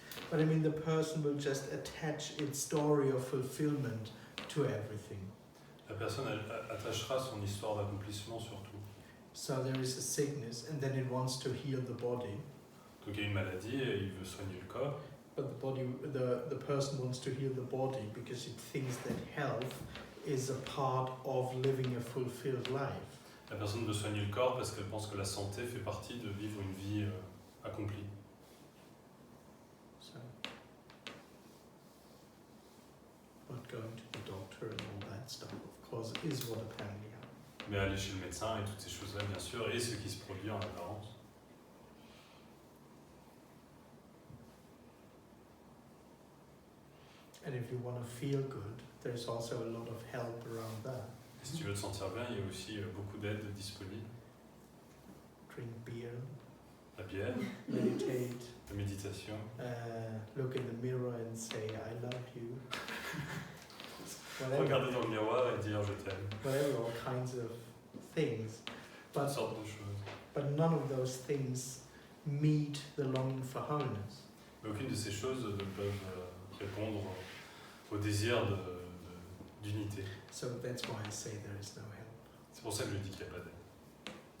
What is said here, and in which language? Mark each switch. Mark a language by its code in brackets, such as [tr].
[en] But I mean, the person will just attach its story of fulfillment to everything. [fr] La personne elle attachera son histoire d'accomplissement sur tout. [en] So there is a sickness, and then it wants to heal the body. [fr] Donc il y a une maladie et il veut soigner le corps. [en] But the person wants to heal the body because it thinks that health is a part of living a fulfilled life. [fr] La personne veut soigner le corps parce qu'elle pense que la santé fait partie de vivre une vie accomplie. [en] So, not going to the doctor and all that stuff, of course, is what apparently happens. [fr] Mais aller chez le médecin et toutes ces choses-là, bien sûr, et ce qui se produit en apparence. [en] And if you want to feel good, there's also a lot of help around that. [fr] Et si tu veux te sentir bien, il y a aussi beaucoup d'aide disponible. [en] Drink beer. [fr] La bière, [en] Meditate. [fr] la méditation. [en] Look in the mirror and say, I love you. [fr] Regarder dans le miroir et dire je t'aime. [en] Whatever, all kinds of things. [fr] Toutes sortes de choses. [en] But none of those things meet the longing for wholeness. [fr] Mais aucune de ces choses ne peuvent répondre au désir d'unité. [en] So that's why I say there is no help. [fr] C'est pour ça que je dis qu'il n'y a pas d'aide.